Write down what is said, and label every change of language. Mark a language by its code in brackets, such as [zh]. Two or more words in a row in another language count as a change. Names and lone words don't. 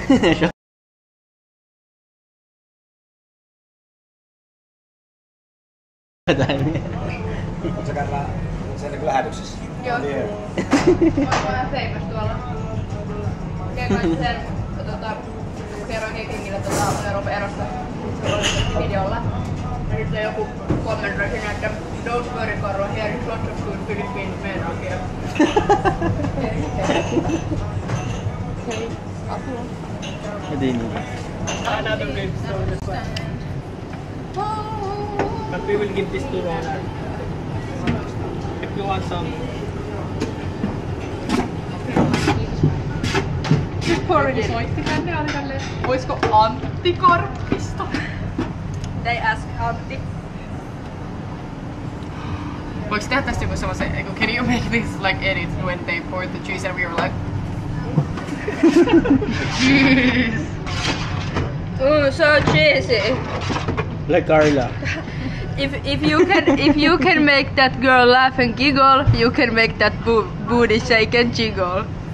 [en] Showtime. [fi] Oletko sen lähetyksessä? Joo. Mä oon famous tuolla. Kerroin sen, kerroin Hekingille Euroopan erosta videolla. Ja sitten joku kommentoi siinä, että [en] don't worry Karlo, here is lots of good Philippine men on here. Another good story. But we will give this to Ronald. If you want some. already did. [fi] Soitti tänne ja oli tälleen, oisko Antti Korppisto? [en] They ask Antti. [fi] Voiko tehdä tästä joku semmoisen, [en] can you make this like edit when they poured the cheese and we were like... Jeez. So cheesy. Like Carla. If you can make that girl laugh and giggle, you can make that booty shake and jiggle.